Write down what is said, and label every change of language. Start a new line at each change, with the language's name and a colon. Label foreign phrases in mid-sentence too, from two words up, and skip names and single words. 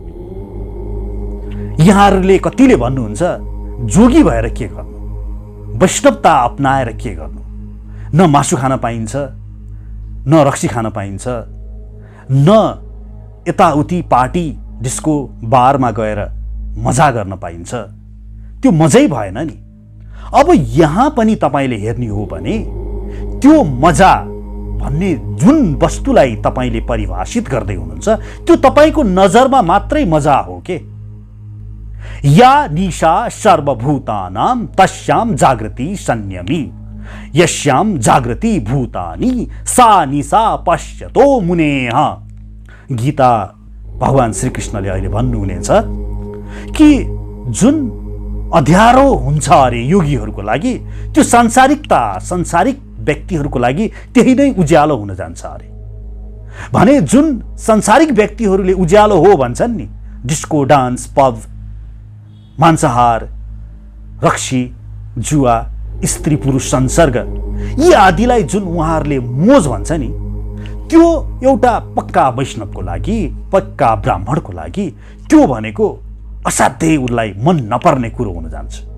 Nepali: यहाँहरूले कतिले भन्नुहुन्छ जोगी भएर के गर्नु, वैष्णवता अपनाएर के गर्नु, न मासु खान पाइन्छ, न रक्सी खान पाइन्छ, न यताउति
English: party disco bar
Nepali: गएर मजा गर्न पाइन्छ, त्यो मजै भएन नि। अब यहाँ पनि तपाईले हेर्ने हो भने त्यो मजा भन्ने जुन वस्तुलाई तपाईले परिभाषित गर्दै हुनुहुन्छ, त्यो तपाईको नजरमा मात्रै मजा हो के?
Sanskrit: या निशा सर्वभूतानां तस्यां जागृति संयमी यस्यां जागृति भूतानि सा निशा पश्यतो मुनेः।
Nepali: गीता भगवान श्रीकृष्णले अहिले भन्नुहुनेछ कि जुन अँध्यारो हुन्छ अरे योगीहरूको लागि, त्यो सांसारिक व्यक्तिहरूको लागि त्यही नै उज्यालो हुन जान्छ अरे। भने जुन सांसारिक व्यक्तिहरूले उज्यालो हो भन्छन् नि,
English: disco dance,
Nepali: पब, मांसाहार, रक्सी, जुवा, स्त्री पुरुष संसर्ग, यी आदिलाई जुन उहाँहरूले मोज भन्छ नि, त्यो एउटा पक्का वैष्णवको लागि, पक्का ब्राह्मणको लागि त्यो भनेको असाध्यै उसलाई मन नपर्ने कुरो हुन जान्छ।